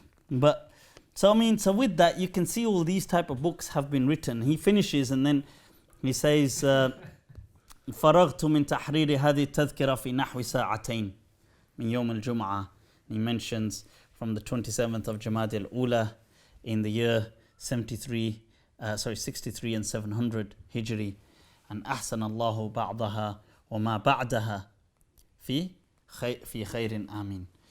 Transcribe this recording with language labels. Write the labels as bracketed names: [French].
[English] But so with that you can see all these type of books have been written. He finishes and then he says [Arabic] فرغت من تحرير هذه التذكرة في نحو ساعتين من يوم الجمعة. [English] He mentions from the 27th of Jamad al-Ula in the year 63 and 700 Hijri, and [Arabic] أحسن الله بعضها وما بعدها في خير آمين.